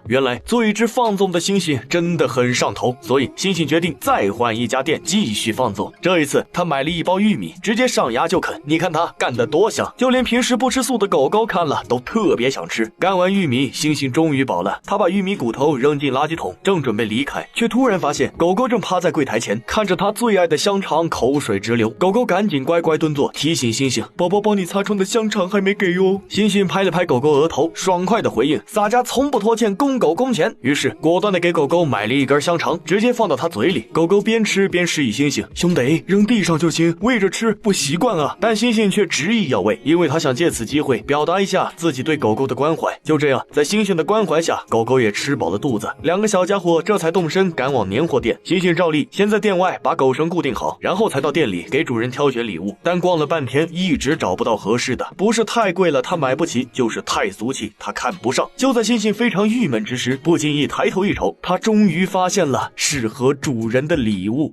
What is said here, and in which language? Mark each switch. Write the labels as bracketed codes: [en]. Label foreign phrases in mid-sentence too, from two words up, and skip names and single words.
[zh] 原來做一只放縱的猩猩真的很上頭，所以猩猩決定再換一家店繼續放縱。這一次他買了一包玉米，直接上牙就啃。你看他幹得多香，就連平時不吃素的狗狗看了都特別想吃。幹完玉米，猩猩終於飽了，他把玉米骨頭扔進垃圾桶，正準備離開，卻突然發現狗狗正趴在櫃檯前，看着他最愛的香腸，口水直流。狗狗趕緊乖乖蹲坐，提醒猩猩：寶寶幫你擦窗的香腸還沒給喲。猩猩拍了拍狗狗額頭，爽快的回應：灑家從不拖欠公狗工錢。於是果斷的給狗狗買了一根香腸，直接放到他嘴裡。狗狗邊吃邊示意猩猩：兄弟，扔地上就行，餵着吃不習慣啊。但猩猩卻執意要餵，因為他想借此機會表達一下自己對狗狗的關懷。就這樣，在猩猩的關懷下，狗狗也吃飽了肚子，兩個小家伙這才動身趕往年貨店。猩猩照例先在店外把狗繩固定好，然後才到店裡給主人挑選禮物。但逛了半天，一直找不到合適的，不是太貴了他買不起，就是太俗氣他看不上。就在猩猩非常鬱悶之時，不經意抬頭一瞅，他終於發現了適合主人的禮物。